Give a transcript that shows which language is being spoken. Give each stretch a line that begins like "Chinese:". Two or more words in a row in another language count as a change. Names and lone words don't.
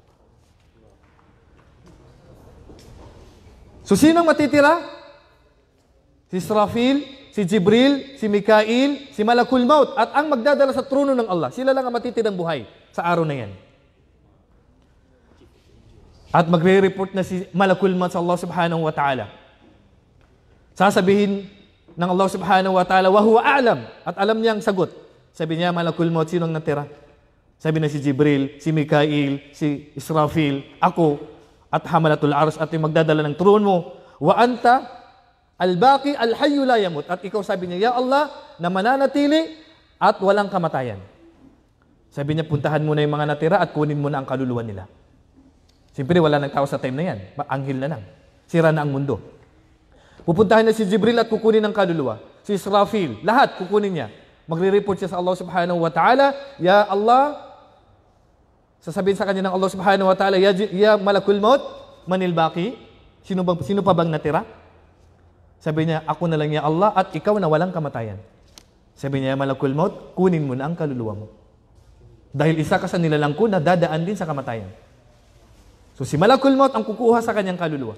Filipino: So, sinong matitira? Si Israfil, si Jibril, si Mikail, si Malakul Maut, at ang magdadala sa trono ng Allah. Sila lang ang matitirang buhay sa araw na yan. At magre-report na si Malakul Maut sa Allah
Arabic: سبحانه وتعالى.
Filipino: Sasabihin ng Allah
Arabic: سبحانه وتعالى, وهو أعلم,
Filipino: at alam niya ang sagot. Sabi niya, Malakul Maut, sinong natira? Sabi na si Jibril, si Mikail, si Israfil, ako, at
Arabic: حملة العرش,
Filipino: at yung magdadala ng trono mo.
Arabic: وأنت الباقي الحي لا يموت.
Filipino: At ikaw, sabi niya, Ya Allah, na mananatili at walang kamatayan. Sabi niya, puntahan mo na yung mga natira at kunin mo na ang kaluluwa nila. Siyempre, wala nang tao sa time na yan. Anghel na lang. Sira na ang mundo. Pupuntahan na si Jibril at kukunin ang kaluluwa. Si Israfil, lahat kukunin niya. Magre-report siya sa Allah
Arabic: سبحانه وتعالى,
Filipino: Ya Allah, sasabihin sa kanya ng Allah
Arabic: سبحانه وتعالى,
Filipino: Ya Malakul Maut,
Arabic: من الباقي?
Filipino: Sino pa bang natira? Sabi niya, ako na lang ya Allah at ikaw na walang kamatayan. Sabi niya, Malakul Maut, kunin mo na ang kaluluwa mo. Dahil isa ka sa nilalang ko na dadaan din sa kamatayan. So si Malakul Maut ang kukuha sa kanyang kaluluwa.